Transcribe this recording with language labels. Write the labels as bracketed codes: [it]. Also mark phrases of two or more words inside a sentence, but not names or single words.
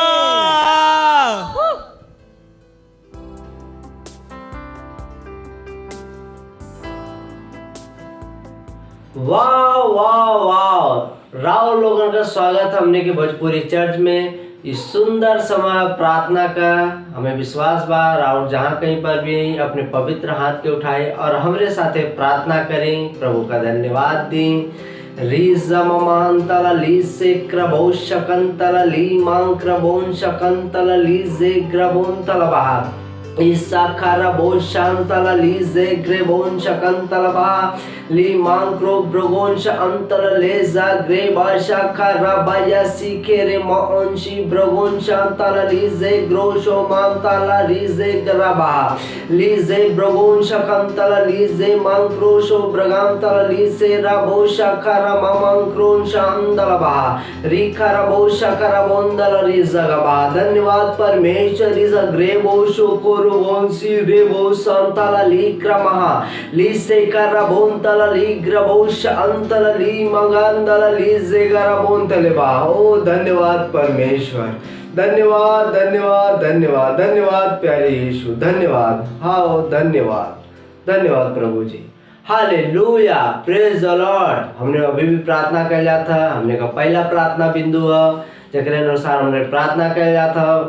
[bho] वाह वाह वाह। राव लोगों का स्वागत हमने के भोजपुरी चर्च में। इस सुंदर समय प्रार्थना का हमें विश्वास बा, राव जहाँ कहीं पर भी अपने पवित्र हाथ के उठाए और हमरे साथे प्रार्थना करें, प्रभु का धन्यवाद दें। री जममांतल ली से क्रबो शकंतल ली मां क्रबोन शकंतल ली जे ग्रबोन तलबा। Isakara bon shantala li zegre bon shakantala ba li mankro brogon shantala le zagre ba shakara ba ya sikere maonshi brogon shantala li zegro sho mantala li zegra ba li ze brogon shakantala li ze mankro sho bragantala li se rabo shakara mamankron shantala ba rikara bo shakara bondala ri zagaba धन्यवाद परमेश्वर इस ग्रेबो शोको रोगोंसी रेबो संतला लीक्रमहा लीसेकरा बोंतला लीग्रबोश अंतला ली मगंदला लीजेगरा बोंतले बा। ओ धन्यवाद परमेश्वर, धन्यवाद धन्यवाद धन्यवाद धन्यवाद प्यारे यीशु, धन्यवाद। हाँ धन्यवाद धन्यवाद प्रभु जी, हालेलुया, [en] praise the Lord. [bho] हमने अभी भी प्रार्थना कर लिया था, हमने का पहला प्रार्थना बिंदु है जेकरे अनुसार हमने प्रार्थना कर लिया था।